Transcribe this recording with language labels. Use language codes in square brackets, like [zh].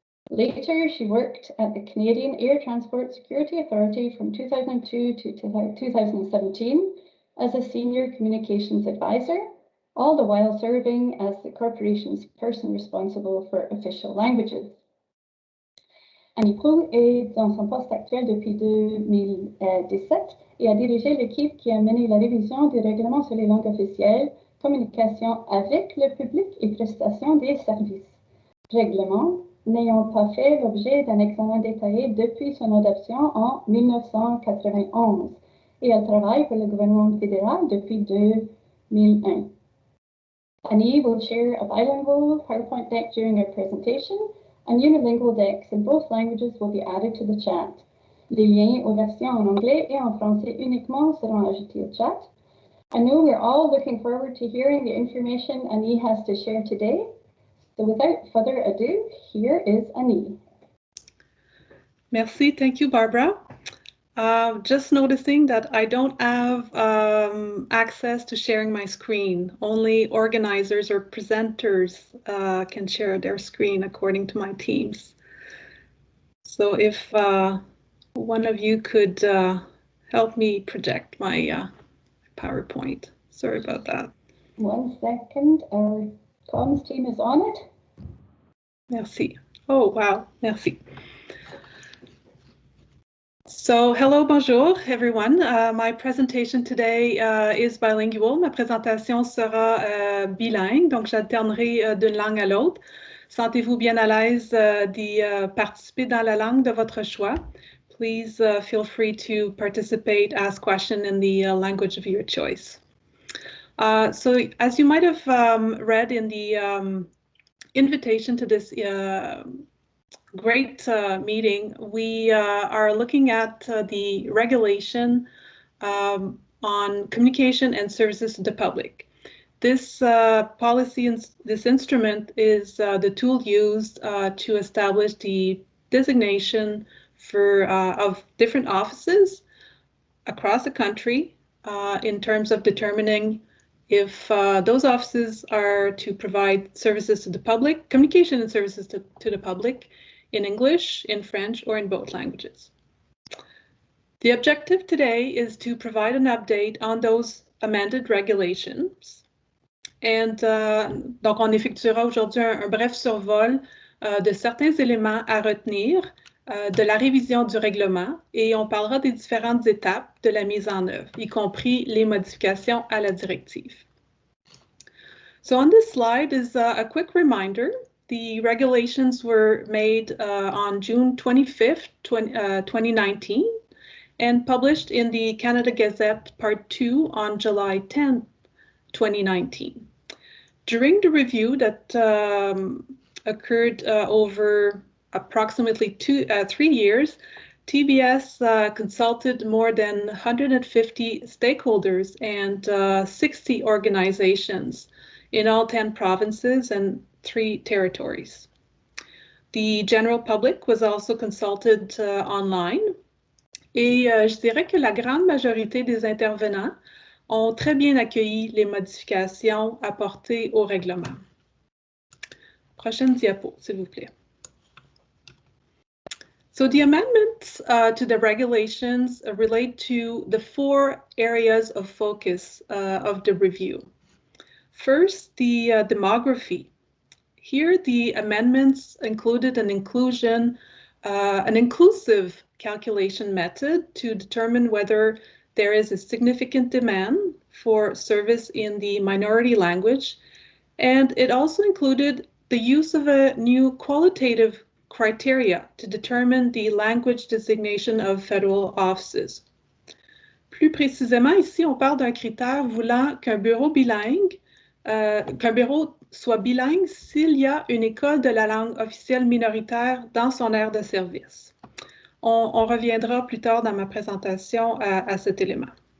[en] Later, she worked at the Canadian Air Transport Security Authority from 2002 to 2017 as a senior communications advisor, all the while serving as the corporation's person responsible for official languages. [fr] Annie Proulx est dans son poste actuel depuis 2017 et a dirigé l'équipe qui a mené la révision du règlement sur les langues officielles, communication avec le public et prestation des services. Règlement n'ayant pas fait l'objet d'un examen détaillé depuis son adoption en 1991 et elle travaille pour le gouvernement fédéral depuis 2001. [en] Annie will share a bilingual PowerPoint deck during her presentation, and unilingual decks in both languages will be added to the chat. [fr] Les liens aux versions en anglais et en français uniquement seront ajoutés au chat. [en] I know we're all looking forward to hearing the information Annie has to share today. So without further ado, here is Annie. [fr] Merci, [en] thank you, Barbara. Just noticing that I don't have access to sharing my screen. Only organizers or presenters can share their screen according to my teams. So if one of you could help me project my PowerPoint. Sorry about that. 1 second. Our Comms team is on it. [fr] Merci. Oh, wow, merci. [en] So, hello, [fr] bonjour, [en] everyone. My presentation today is bilingual. [fr] Ma présentation sera bilingue, donc j'alternerai d'une langue à l'autre. Sentez-vous bien à l'aise d'y participer dans la langue de votre choix. [en] Please feel free to participate, ask questions in the language of your choice. So, as you might have read in the invitation to this great meeting, we are looking at the regulation on communication and services to the public. This policy and this instrument is the tool used to establish the designation for of different offices across the country in terms of determining if those offices are to provide services to the public, communication and services to the public in English, in French, or in both languages. The objective today is to provide an update on those amended regulations. And [fr] donc, on effectuera aujourd'hui un bref survol de certains éléments à retenir de la révision du règlement et on parlera des différentes étapes de la mise en œuvre, y compris les modifications à la directive. [en] So on this slide is a quick reminder. The regulations were made on June 25th, 2019 and published in the Canada Gazette Part 2 on July 10th, 2019. During the review that occurred over approximately 3 years, TBS consulted more than 150 stakeholders and 60 organizations in all 10 provinces and 3 territories. The general public was also consulted online. [fr] Et je dirais que la grande majorité des intervenants ont très bien accueilli les modifications apportées au règlement. Prochaine diapo, s'il vous plaît. [en] So the amendments to the regulations relate to the 4 areas of focus of the review. First, the demography. Here, the amendments included an inclusive calculation method to determine whether there is a significant demand for service in the minority language, and it also included the use of a new qualitative criteria to determine the language designation of federal offices. [fr] Plus précisément, ici, on parle d'un critère voulant qu'un bureau bilingue, qu'un bureau soit bilingue s'il y a une école de la langue officielle minoritaire dans son aire de service. On reviendra plus tard dans ma présentation à cet élément.